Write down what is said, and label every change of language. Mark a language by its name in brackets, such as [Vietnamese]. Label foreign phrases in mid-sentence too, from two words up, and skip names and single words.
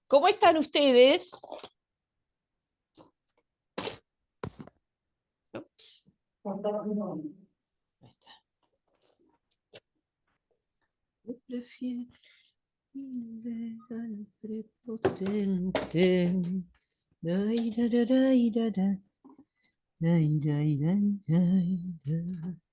[Spanish] ¿Cómo están ustedes? Ups, ahí está. Prefiere al prepotente. Ay, da, da, da, da, da. Ay, da, da, da, da.